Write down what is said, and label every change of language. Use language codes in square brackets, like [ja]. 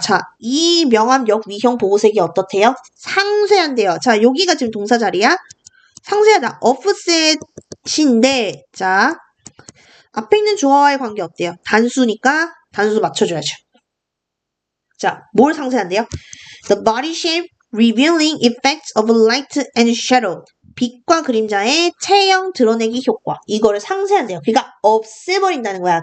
[ko] 자, 이 명암역 위형 보호색이 어떻대요? 상쇄한대요. 자, 여기가 지금 동사 자리야. 상쇄하다. offset인데, 자, 앞에 있는 주어와의 관계 어때요? 단수니까 단수 맞춰줘야죠. 자, 뭘 상쇄한대요? [en] The body shape revealing effects of light and shadow. [ko] 빛과 그림자의 체형 드러내기 효과. 이거를 상쇄한대요. 그러니까 없애버린다는 거야.